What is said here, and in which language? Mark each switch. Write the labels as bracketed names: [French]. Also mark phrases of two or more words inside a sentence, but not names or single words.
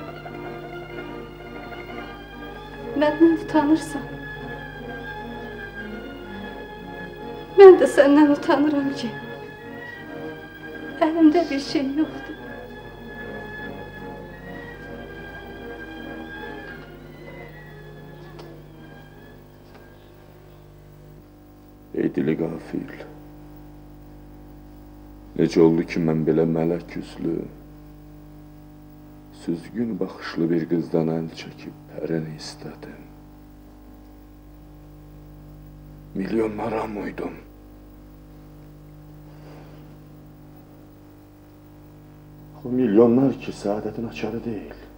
[Turkish] Benden utanırsan, ben de senden utanırım ki elimde bir şey yoktu. Ey dili gafil. [Azerbaijani] Necə oldu ki mən belə mələk yüzlü, süzgün baxışlı bir qızdan əl çəkib pərini istədim. Milyonlara uydum. O milyonlar ki saadətin açarı deyil.